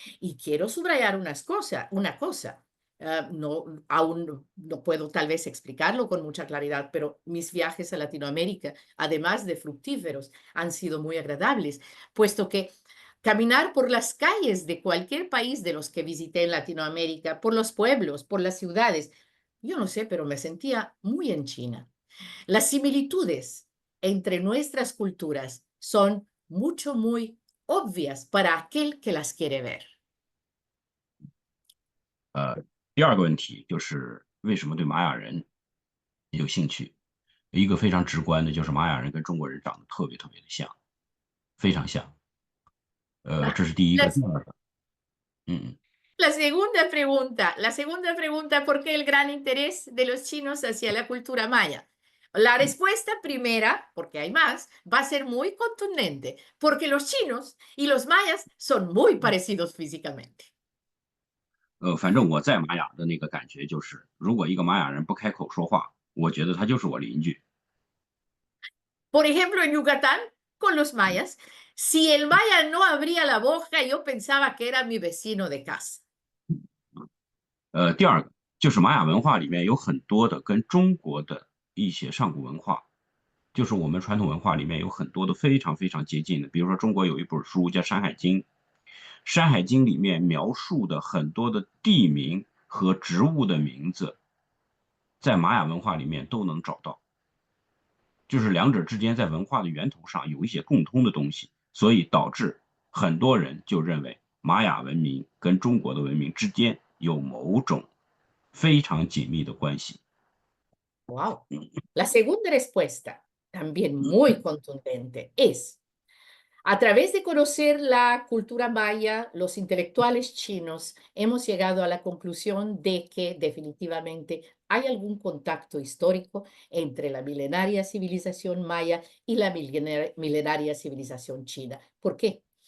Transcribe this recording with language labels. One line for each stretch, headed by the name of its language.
Spanish: Y quiero subrayar una cosa. Aún no puedo tal vez explicarlo con mucha claridad, pero mis viajes a Latinoamérica, además de fructíferos, han sido muy agradables, puesto que caminar por las calles de cualquier país de los que visité en Latinoamérica, por los pueblos, por las ciudades, yo no sé, pero me sentía muy en China. Las similitudes entre nuestras culturas son muy obvias para aquel que las quiere ver.
Chinese: 第二个问题就是为什么对玛雅人有兴趣？一个非常直观的就是玛雅人跟中国人长得特别特别的像，非常像。这是第一个。第二个，
Spanish: La segunda pregunta, ¿por qué el gran interés de los chinos hacia la cultura maya? La respuesta primera, porque hay más, va a ser muy contundente, porque los chinos y los mayas son muy parecidos físicamente.
Chinese: 反正我在玛雅的那个感觉就是，如果一个玛雅人不开口说话，我觉得他就是我邻居。
Spanish: Por ejemplo, en Yucatán, con los mayas, si el maya no abría la boca, yo pensaba que era mi vecino de casa.
Chinese: 第二个就是玛雅文化里面有很多的跟中国的一些上古文化，就是我们传统文化里面有很多的非常非常接近的。比如说中国有一本书叫《山海经》，《山海经》里面描述的很多的地名和植物的名字，在玛雅文化里面都能找到，就是两者之间在文化的源头上有一些共通的东西，所以导致很多人就认为玛雅文明跟中国的文明之间有某种非常紧密的关系。
English: Wow.
Spanish: La segunda respuesta, también muy contundente, es: a través de conocer la cultura maya, los intelectuales chinos hemos llegado a la conclusión de que definitivamente hay algún contacto histórico entre la milenaria civilización maya y la milenaria civilización china. ¿Por qué?